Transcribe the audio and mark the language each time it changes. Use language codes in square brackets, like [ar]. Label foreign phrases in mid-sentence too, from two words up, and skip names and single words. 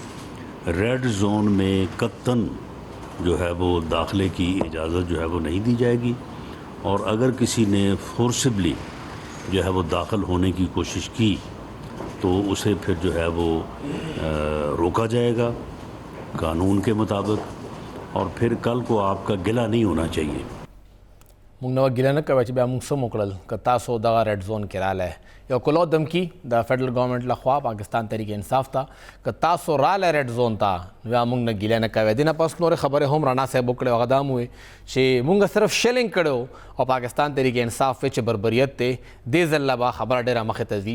[en] red zone [ur] میں قطعاً جو ہے وہ داخلے کی اجازت جو ہے وہ نہیں دی جائے گی، اور اگر کسی نے فورسبلی جو ہے وہ داخل ہونے کی کوشش کی تو اسے پھر جو ہے وہ روکا جائے گا قانون کے مطابق، اور پھر کل کو آپ کا گلہ نہیں ہونا چاہیے. [ps] موږ نو ګیله نه کوي چې بیا موږ څه وکړل که تاسو دغه [en] red zone [ps] کې رالی. یو کلو دمکي د [en] federal government [ps] لخوا پاکستان تحریک انصاف ته که تاسو رالی [en] red zone [ps] ته نو بیا موږ نه ګیله نه کوي. دې نه پس نورې خبرې هم رانا صاحب وکړې، هغه دا هم وویل چې موږ صرف شلینګ کړی او پاکستان تحریک انصاف چې بربریت دی دې ځل به خبره ډېره مخې ته ځي.